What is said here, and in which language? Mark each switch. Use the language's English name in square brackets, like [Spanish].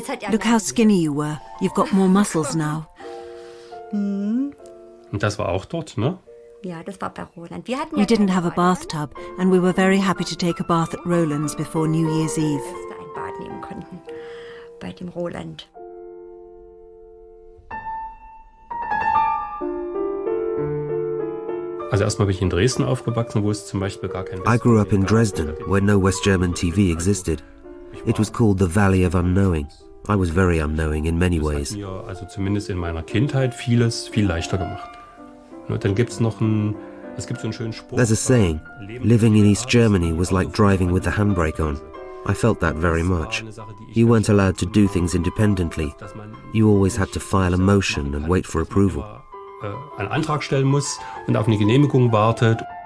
[English] Look how skinny you were. You've got more muscles now. [German] Und das war auch dort, ne? Ja, das war bei Roland. [English] We didn't have a bathtub, and we were very happy to take a bath at Roland's before New Year's Eve. [German] Dass wir ein Bad nehmen konnten bei dem Roland. Also erstmal bin ich in Dresden aufgewachsen, wo es zum Beispiel gar kein [English] I grew up in Dresden, where no West German TV existed. It was called the Valley of Unknowing. I was very unknowing in many ways. [German] Das hat mir also zumindest in meiner Kindheit vieles viel leichter gemacht. Und dann gibt's so einen schönen Spruch. [English] There's a saying, living in East Germany was like driving with the handbrake on. I felt that very much. You weren't allowed to do things independently. You always had to file a motion and wait for approval. [German] Einen Antrag stellen muss und auf eine Genehmigung wartet.